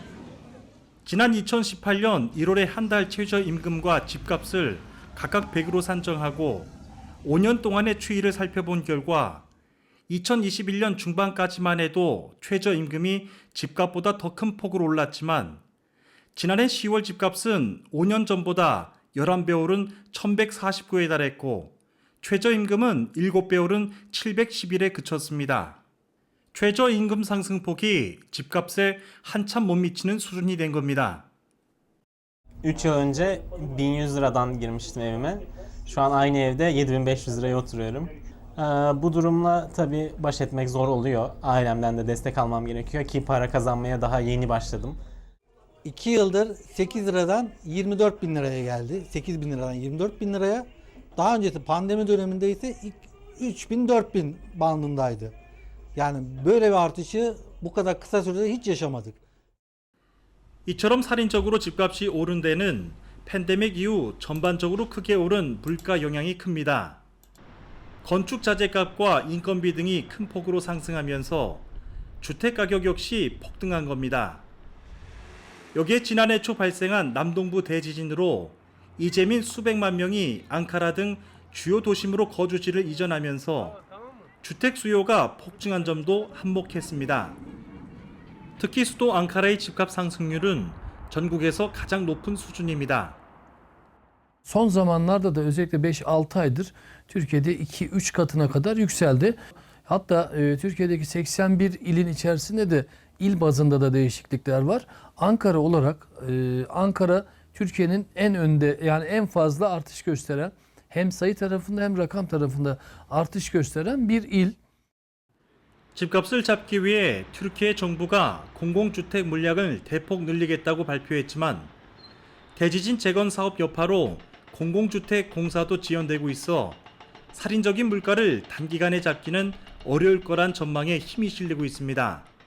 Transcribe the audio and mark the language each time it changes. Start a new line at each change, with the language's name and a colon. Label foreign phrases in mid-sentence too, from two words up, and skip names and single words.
Korean: 지난 2018년 1월에 한 달 최저임금과 집값을 각각 100으로 산정하고 5년 동안의 추이를 살펴본 결과 2021년 중반까지만 해도 최저임금이 집값보다 더 큰 폭으로 올랐지만 지난해 10월 집값은 5년 전보다 11배 오른 1149에 달했고 최저임금은 7배 오른 711에 그쳤습니다. 최저임금 상승폭이 집값에 한참 못 미치는 수준이 된 겁니다.
Turkish: 3 yıl önce 1100 liradan girmiştim evime. Şu an aynı evde 7500 liraya oturuyorum. Bu durumla tabii baş etmek zor oluyor. Ailemden de destek almam gerekiyor ki para kazanmaya daha yeni başladım. 2 yıldır 8 liradan 24 bin liraya geldi. 8 bin liradan 24 bin liraya. Daha öncesi pandemi döneminde ise 3 bin 4 bin bandındaydı. Yani böyle bir artışı bu kadar kısa sürede hiç yaşamadık.
Korean: 이처럼 살인적으로 집값이 오른 데는 팬데믹 이후 전반적으로 크게 오른 물가 영향이 큽니다. 건축 자재값과 인건비 등이 큰 폭으로 상승하면서 주택 가격 역시 폭등한 겁니다. 여기에 지난해 초 발생한 남동부 대지진으로 이재민 수백만 명이 앙카라 등 주요 도심으로 거주지를 이전하면서 주택 수요가 폭증한 점도 한몫했습니다. 특히 수도 앙카라의 집값 상승률은 전국에서 가장 높은 수준입니다.
Turkish: Son zamanlarda da özellikle 5-6 aydır Türkiye'de 2-3 katına kadar yükseldi. Hatta Türkiye'deki 81 ilin içerisinde de il bazında da değişiklikler var. Ankara olarak Ankara Türkiye'nin en önde, yani en fazla artış gösteren, hem sayı tarafında hem rakam tarafında artış gösteren bir il.
Korean: 집값을 잡기 위해 튀르키예 정부가 공공주택 물량을 대폭 늘리겠다고 발표했지만 대지진 재건 사업 여파로 공공주택 공사도 지연되고 있어 살인적인 물가를 단기간에 잡기는 어려울 거란 전망에 힘이 실리고 있습니다.